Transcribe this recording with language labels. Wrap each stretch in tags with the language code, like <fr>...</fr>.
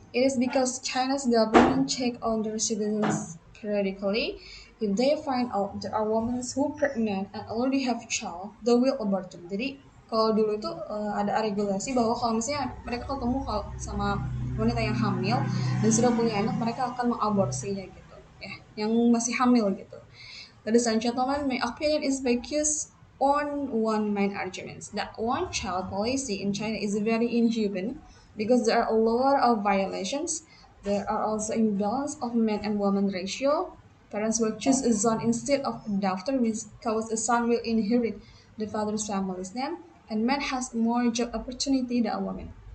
<en>It is because China's government check on their citizens periodically. If they find out there are women who pregnant and already have child, they will abort them.</en> <id>Jadi kalau dulu itu ada regulasi bahwa kalau misalnya mereka ketemu sama wanita yang hamil dan sudah punya anak, mereka akan mengaborsinya gitu ya, yang masih hamil gitu.</id> <en>Ladies and gentlemen, my opinion is based on one main argument that one child policy in China is very inhuman because there are a lot of violations. There are also imbalance of men and women ratio. Parents will choose a son instead of a daughter because a son will inherit the father's family's name and man has more job opportunity than a woman.</en>